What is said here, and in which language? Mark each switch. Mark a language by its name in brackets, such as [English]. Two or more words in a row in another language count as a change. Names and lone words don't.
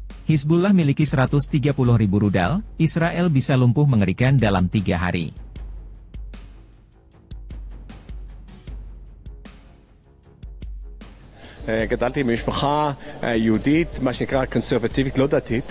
[Indonesian] Hizbullah miliki 130.000 rudal, Israel bisa lumpuh mengerikan dalam 3 hari. [Hebrew] גדלתי במשפחה יהודית, מה שנקרא קונסרבטיבית, לא דתית.